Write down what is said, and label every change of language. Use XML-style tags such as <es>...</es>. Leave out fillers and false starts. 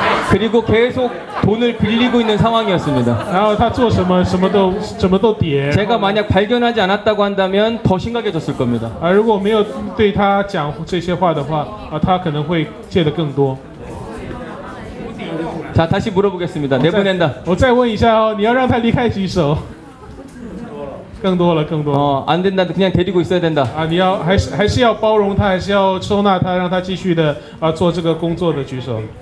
<ko>그리고 계속 돈을 빌리고 있는 상황이었습니다.</ko> <zh>然后他做什么都跌。</zh> <ko>제가 만약 발견하지 않았다고 한다면 더 심각해졌을 겁니다.</ko> <zh>如果没有对他讲这些话的话，他可能会借得更多。</zh> <ko>자, 다시 물어보겠습니다. 내보낸다.</ko> <zh>我再问一下哦，你要让他离开举手。更多了。</zh> <ko>안 된다. 그냥 데리고 있어야 된다.</ko> <zh>你要还是要包容他，还是要收纳他，让他继续的做这个工作的举手。</zh>